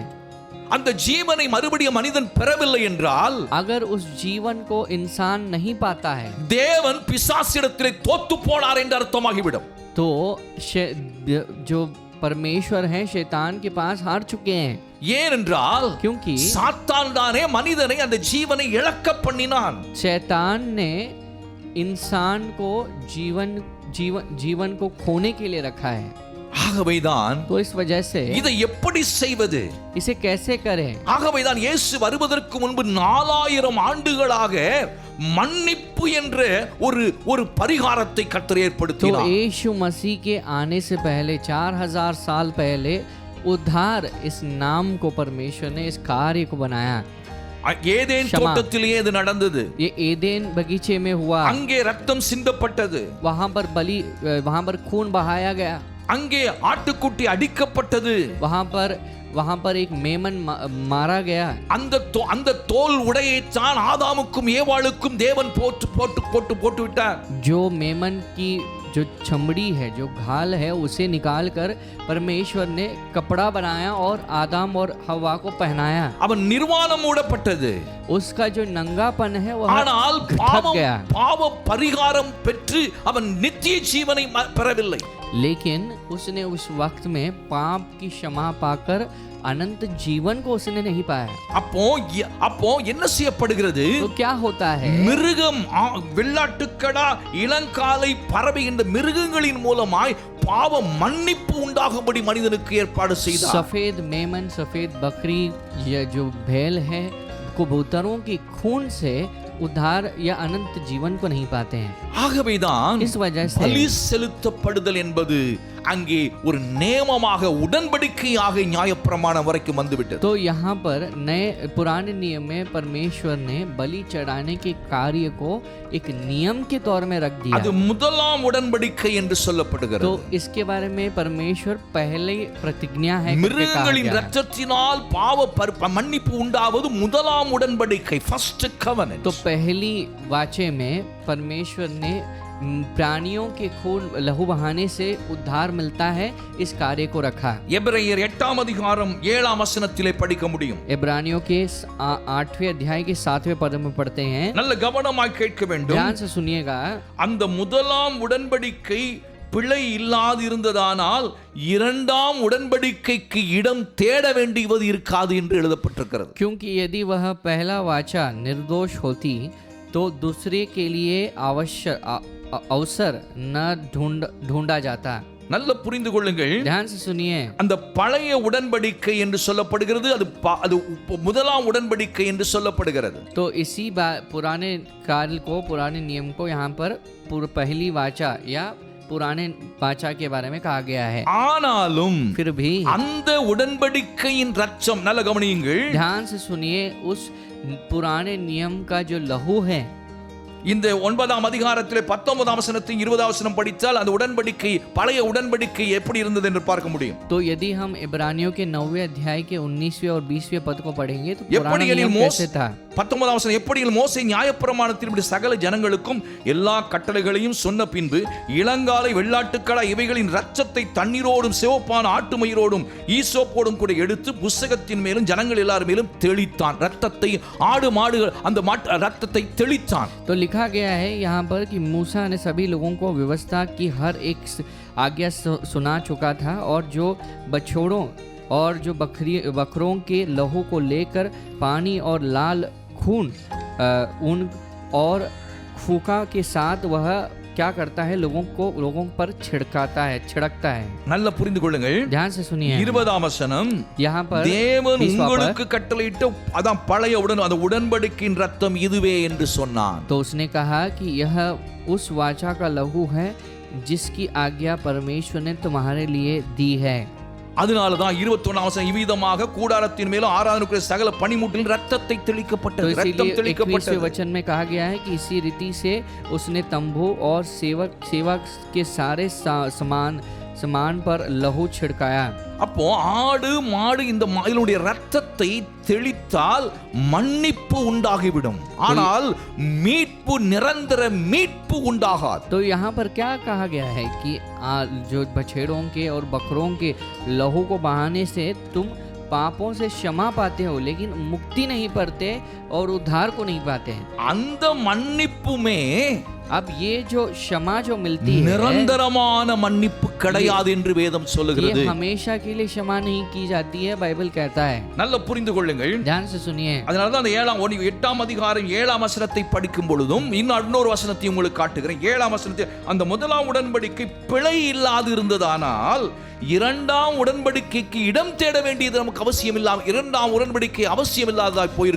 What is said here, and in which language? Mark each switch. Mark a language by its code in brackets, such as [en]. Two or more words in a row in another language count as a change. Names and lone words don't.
[ta] அந்த ஜீவனை மறுபடியும் மனிதன் பெறவில்லை என்றால், [hi] अगर उस जीवन को इंसान नहीं पाता है, [ta] தேவன் பிசாசிடத்திலே தோத்து போனார் என்று அர்த்தமாகிவிடும்। [hi] तो जो परमेश्वर है शैतान के पास हार चुके हैं। [ta] ஏனென்றால் [hi] क्योंकि [ta] சாத்தான் தானே மனிதனை அந்த ஜீவனை இழக்க பண்ணினான்। [hi] शैतान ने इंसान को जीवन को खोने के लिए रखा है। [ta] ஆகவேதான் [hi] तो इस वजह से [ta] இதை எப்படி செய்வது? [hi] इसे कैसे करें? [ta] ஆகவேதான் இயேசு வருவதற்கு முன்பு 4000 ஆண்டுகளாக மன்னிப்பு என்ற ஒரு பரிகாரத்தை கர்த்தர் [hi] तो [ta] ஏற்படுத்தினார்। [hi] यीशु मसीह के आने से पहले 4000 साल पहले उद्धार इस नाम को परमेश्वर ने इस कार्य को बनाया। [ta] ஏதேன் தோட்டத்திலே இது நடந்தது। [hi] ये एदेन बगीचे में हुआ। [ta] அங்கே ரத்தம் சிந்தப்பட்டது, [hi] वहां पर खून बहाया गया। [ta] அங்கே ஆட்டுக்குட்டி அடிக்கப்பட்டது, [hi] वहां पर एक मेमन मारा गया। [ta] அந்த தோல் உடையை தான் ஆதாமுக்கும் ஏவாளுக்கும் தேவன் போட்டு விட்டார்। [hi] जो मेमन की जो चमड़ी है, जो घाल है, उसे निकालकर परमेश्वर ने कपड़ा बनाया और आदम और हवा को पहनाया। [ta] அவன் நிர்வாணம் மூடப்பட்டது, [hi] उसका जो नंगापन है वह [ta] ஆனால் [hi] ढक गया। [ta] பாவ பரிகாரம் பெற்று அவன் நித்திய ஜீவனை பெறவில்லை। [hi] लेकिन उसने उस वक्त में पाप की क्षमा पाकर अनंत जीवन को उसने नहीं पाया। [ta] அப்போ என்ன செய்யப்படுகிறது? [hi] तो क्या होता है? [ta] மிருகம், வெள்ளாட்டுக்கடா, இளங்காலை, பறவை இந்த மிருகங்களின் மூலமாய் பாவ மன்னிப்பு உண்டாகும்படி மனிதனுக்கு ஏற்பாடு செய்தார். [hi] सफेद मेमन, सफेद बकरी, ये जो भेल है, कबूतरों की खून से उद्धार या अनंत जीवन को नहीं पाते हैं. [ta] ஆகவேதான் [hi] इस वजह [ta] பலி [hi] से [ta] செலுத்தப்படுதல் என்பது அங்கே ஒரு நியமமாக உடன்படிக்கையாக நியாயப்பிரமாணம் வரைக்கும் வந்துவிட்டது. [hi] तो यहाँ पर नए पुराने नियम में परमेश्वर ने बलि चढ़ाने के कार्य को एक नियम के तौर में रख दिया. [ta] அது முதலாம் உடன்படிக்கை என்று சொல்லப்படுகிறது. [hi] तो इसके बारे में परमेश्वर पहले प्रतिज्ञा है करके कहा [ta] மிருகங்களின் [hi] गया है. [ta] இரத்தத்தினால் பாவ மன்னிப்பு உண்டாவது முதலாம் உடன்படிக்கை, [en] first covenant. [hi] तो पहली वाचे में परमेश्वर ने प्राणियों के खून लहू बहाने से उद्धार मिलता है, इस कार्य को रखा. [ta] எபிரேயர் 8ஆம் அதிகாரம் 7ஆம் வசனத்திலே படிக்க முடியும். [hi] इब्रानियों के 8वें अध्याय के 7वें पद में पढ़ते हैं. [ta] நல்ல கவனமாய் கேட்க வேண்டும். [hi] ध्यान से सुनिएगा. [ta] அந்த முதலாம் உடன்படிக்கை பிழை இல்லாது இருந்ததானால் இரண்டாம் உடன்படிக்கைக்கு இடம் தேட வேண்டியது இருக்காது என்று எழுதப்பட்டிருக்கிறது. [hi] क्योंकि यदि वह पहला वाचा निर्दोष होती तो दूसरे के लिए अवसर न ढूंढा जाता. [ta] நல்ல புரிந்து கொள்ளுங்கள். [hi] ध्यान से सुनिए. [ta] அந்த பழைய உடன்படிக்கை என்று சொல்லப்படுகிறது, அது முதலாம் உடன்படிக்கை என்று சொல்லப்படுகிறது. [hi] तो इसी पुराने कार्य को, पुराने नियम को यहाँ पर पहली वाचा या पुराने वाचा के बारे में कहा गया है. [ta] ஆனாலும் [hi] फिर भी [ta] அந்த உடன்படிக்கையின் ரத்தம், நல்ல கவனியுங்கள், [hi] ध्यान से सुनिए, उस पुराने नियम का जो लहू है, [ta] இந்த 9ஆம் அதிகாரத்திலே 19ஆம் வசனத்தை 20ஆம் வசனம் படித்தால் அந்த உடன்படிக்கை, பழைய உடன்படிக்கை எப்படி இருந்தது என்று பார்க்க முடியும். [hi] तो यदि हम इब्रानियों के 9वें अध्याय के 19वें और 20वें पद को पढ़ेंगे तो पुराना नियम कैसे था. [ta] 19ஆம் வசனம், எப்படியில் மோசே நியாயப்பிரமாணத்தின்படி சகல ஜனங்களுக்கும் எல்லா கட்டளைகளையும் சொன்ன பின்பு இளங்காலை வெள்ளாட்டுக்கடா இவைகளின் இரத்தத்தை தண்ணீரோடும் சிவப்பான ஆட்டுமயிரோடும் ஈசோப்போடும் கூட எடுத்து புஸ்தகத்தின் மேலும் ஜனங்கள் எல்லார் மேலும் தெளித்தான். ரத்தத்தை, ஆடு மாடுகள் அந்த ரத்தத்தை தெளித்தான். [hi] तो लिखा गया है यहाँ पर कि मूसा ने सभी लोगों को व्यवस्था की हर एक आज्ञा सुना चुका था, और जो बछड़ों और जो बकरों के लहू को लेकर पानी और लाल खून ऊन और फूका के साथ वह क्या करता है, लोगों पर छिड़कता है. [ta] நல்ல புரிந்து கொள்ளுங்கள். [hi] ध्यान से सुनिए. [ta] 20ஆம் வசனம், [hi] यहाँ पर [ta] தேவன் உங்களுக்கு கட்டளையிட்ட அதான் பழைய அந்த உடன்படிக்கையின் ரத்தம் இதுவே என்று சொன்னான். [hi] तो उसने कहा कि यह उस वाचा का लहू है जिसकी आज्ञा परमेश्वर ने तुम्हारे लिए दी है. [ta] அதனாலதான் 21ஆம் வசனம், இவ்விதமாக கூடாரத்தின் மேலும் ஆராதனைக்குரிய சகல பனிமுட்டில் ரத்தத்தை தெளிக்கப்பட்டது. [hi] तो [ta] ரத்தம் [hi] इसीलिए [ta] தெளிக்கப்பட்டது. [hi] 21वें वचन में कहा गया है कि इसी रीति से उसने तंबू और सेवा के सारे समान पर लहू छिड़काया. [ta] அப்போ ஆடு மாடு இதனுடைய ரத்தத்தை தெளித்தால் மன்னிப்பு உண்டாகிவிடும், ஆனால் மீட்பு, நிரந்தர மீட்பு உண்டாகாது. [hi] तो यहाँ पर क्या कहा गया है कि जो बछड़ों के और बकरों के लहू को बहाने से तुम पापों से क्षमा पाते हो, लेकिन मुक्ति नहीं पाते और उद्धार को नहीं पाते हैं. [ta] அந்த மன்னிப்புமே [hi] अब ये जो क्षमा जो मिलती है, [ta] நிரந்தரமான மன்னிப்பு கிடையாது என்று வேதம் சொல்லுகிறது. [hi] ये हमेशा के लिए क्षमा नहीं की जाती है, बाइबल कहता है. [ta] நல்ல புரிந்து கொள்ளுங்கள். [hi] ध्यान से सुनिए. [ta] அதனாலதான் அந்த 8ஆம் அதிகாரம் 7ஆம் வசனத்தை படிக்கும் பொழுதும் இன்னொரு வசனத்தை உங்களுக்கு காட்டுகிறேன். 7ஆம் வசனத்தை, அந்த முதலாம் உடன்படிக்கை பிழை இல்லாது இருந்ததானால் இரண்டாம் உடன்படிக்கைக்கு இடம் தேட வேண்டியது நமக்கு அவசியம் இல்லாமல், இரண்டாம் உடன்படிக்கை அவசியம் இல்லாததாய் போயிருக்கு.